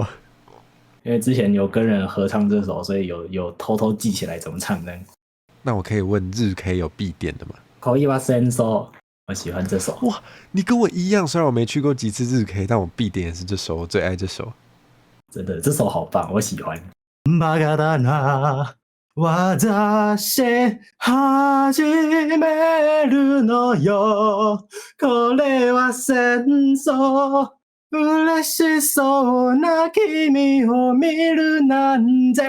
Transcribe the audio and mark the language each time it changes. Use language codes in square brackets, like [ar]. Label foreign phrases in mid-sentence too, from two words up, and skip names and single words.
[zh] 因为之前有跟人合唱这首，所以有偷偷记起来怎么唱的。那我可以问日 K 有必点的吗？可以吧，Senso，我喜欢这首。哇，你跟我一样，虽然我没去过几次日 K，但我必点也是这首，我最爱这首。真的，这首好棒，我喜欢。 [ja] バカだな、私始めるのよ。これは戦争。嬉しそうな君を見るなんて。